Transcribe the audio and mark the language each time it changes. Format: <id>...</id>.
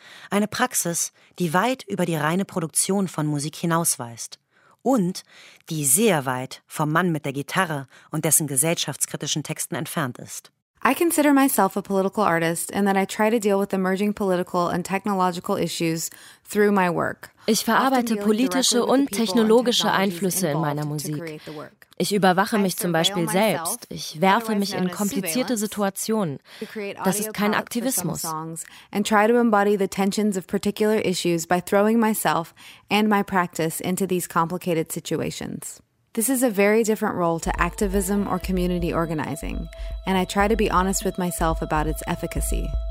<de>Eine Praxis, die weit über die reine Produktion von Musik hinausweist und die sehr weit vom Mann mit der Gitarre und dessen gesellschaftskritischen Texten entfernt ist.</de> <en>I consider myself a political artist and that I try to deal with emerging political and technological issues through my work.</en> <de>Ich verarbeite politische und technologische Einflüsse in meiner Musik. Ich überwache mich zum Beispiel selbst. Ich werfe mich in komplizierte Situationen. Das ist kein Aktivismus.</de> <en>And try to embody the tensions of particular issues by throwing myself and my practice into these complicated situations. This is a very different role to activism or community organizing, and I try to be honest with myself about its efficacy.</en>